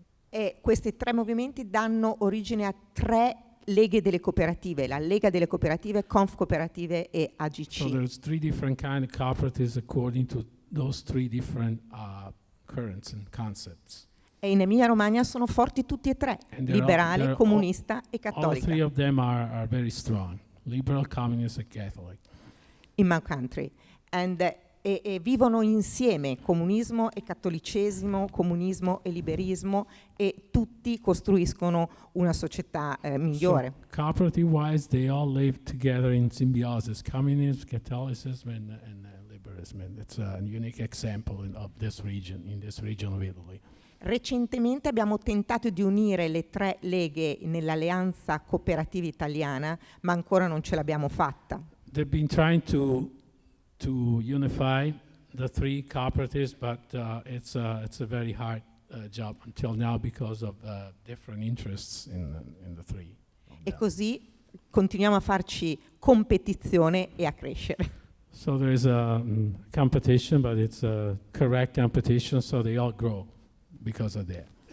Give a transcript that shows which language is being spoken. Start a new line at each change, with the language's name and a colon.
Italian: E questi 3 movimenti danno origine a 3 leghe delle cooperative: la Lega delle Cooperative, Conf Cooperative e AGC.
English: So there's 3 different kind of cooperatives according to those 3 different currents and concepts.
Italian: E in Emilia-Romagna sono forti tutti e 3,
English: And
Italian: liberale, comunista e cattolica,
English: of them are very strong: liberal, communist, and Catholic. in my country.
Italian: E vivono insieme comunismo e cattolicesimo, comunismo e liberismo, e tutti costruiscono una società migliore.
English: So cooperative-wise, they all live together in symbiosis: communism, Catholicism, and liberalism. And it's a unique example of this region, in this region of Italy.
Italian: Recentemente abbiamo tentato di unire le 3 leghe nell'alleanza cooperativa italiana, ma ancora non ce l'abbiamo fatta.
English: They've been trying to unify the 3 cooperatives, but it's a very hard job until now because of different interests in the 3.
Italian: E così continuiamo a farci competizione e a crescere.
English: So there is a competition, but it's a correct competition, so they all grow because of that.